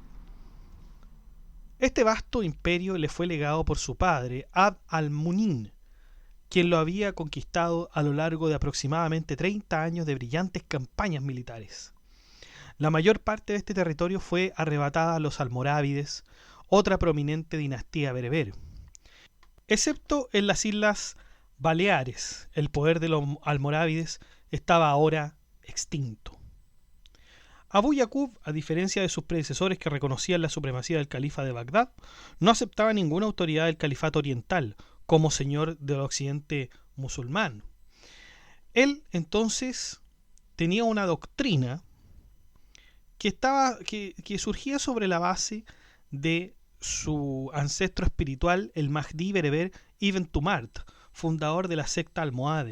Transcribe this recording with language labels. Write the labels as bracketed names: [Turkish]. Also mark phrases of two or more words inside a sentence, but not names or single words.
[Spanish] Este vasto imperio le fue legado por su padre, Abd al-Munin, quien lo había conquistado a lo largo de aproximadamente 30 años de brillantes campañas militares. La mayor parte de este territorio fue arrebatada a los almorávides, otra prominente dinastía bereber. Excepto en las islas Baleares, el poder de los almorávides estaba ahora extinto. Abu Yaqub, a diferencia de sus predecesores que reconocían la supremacía del califa de Bagdad, no aceptaba ninguna autoridad del califato oriental como señor del occidente musulmán. Él entonces tenía una doctrina que surgía sobre la base de su ancestro espiritual, el Mahdi bereber Ibn Tumart, fundador de la secta almohade.